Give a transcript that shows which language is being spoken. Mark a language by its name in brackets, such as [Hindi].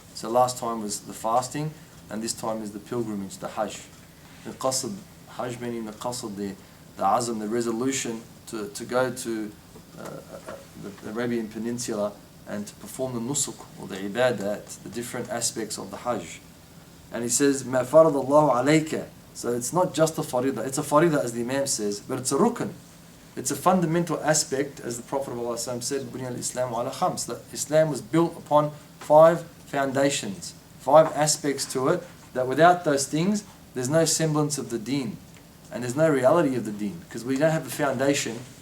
[English] So last time was the fasting, and this time is the pilgrimage, the Hajj. The qasd, Hajj meaning the qasd, the azm, the resolution to go to the Arabian Peninsula and to perform the nusuk or the ibadat, the different aspects of the Hajj. And he says, [Arabic] مَا فَرَضَ اللَّهُ عَلَيْكَ. [English] So it's not just a farida, it's a farida as the Imam says, but it's a rukn. It's a fundamental aspect, as the Prophet of Allah said, [Arabic] بُنِيَ الْإِسْلَامُ عَلَى خَمْسٍ, [English] that Islam was built upon 5 foundations, 5 aspects to it, that without those things, there's no semblance of the deen, and there's no reality of the deen, because we don't have a foundation.